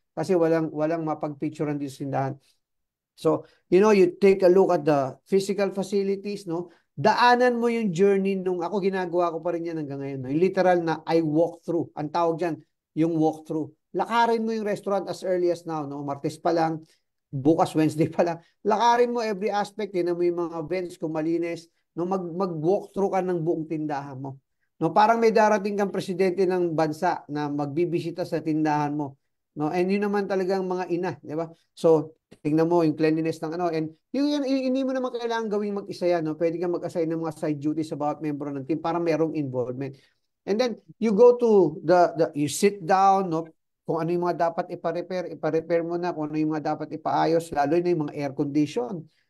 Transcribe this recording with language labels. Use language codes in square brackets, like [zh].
[tl] Kasi walang mapag-picturean dito sa tindahan. [en] So, you take a look at the physical facilities, no? [tl] Daanan mo yung journey nung ako ginagawa ko pa rin yan hanggang ngayon. No? Yung literal na [en] I walk through. [tl] Ang tawag dyan, yung walk through. Lakarin mo yung restaurant [en] as early as now, [tl] no? Martes pa lang, bukas Wednesday pa lang. Lakarin mo every aspect, tinan mo yung mga vents kung malinis, no? Mag-walk through ka ng buong tindahan mo. No, parang may darating kang presidente ng bansa na magbibisita sa tindahan mo. No, and yun naman talagang mga ina, di ba? So, tingnan mo yung cleanliness ng ano, and hindi mo naman kailangan gawing mag-isa yan, no? Pwede kang mag-assign ng mga side duties sa bawat membro ng team para merong involvement. [en] And then you go to you sit down, no? [tl] Kung ano yung mga dapat ipa-repair mo na, kung ano yung mga dapat ipaayos, lalo na yung mga air condition.